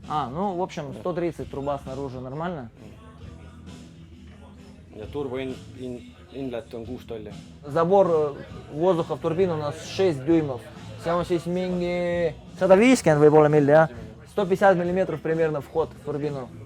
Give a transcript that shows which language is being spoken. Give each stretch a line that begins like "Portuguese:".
Russian: Ну, в общем, 130 труба снаружи, нормально?
Estonian: Ja turbo inlet on 6 tolli.
Russian: Забор воздуха в турбину у нас 6 дюймов.
Estonian: See on siis mingi 150 võib-olla milli, jah?
Russian: 150 миллиметров примерно вход в турбину.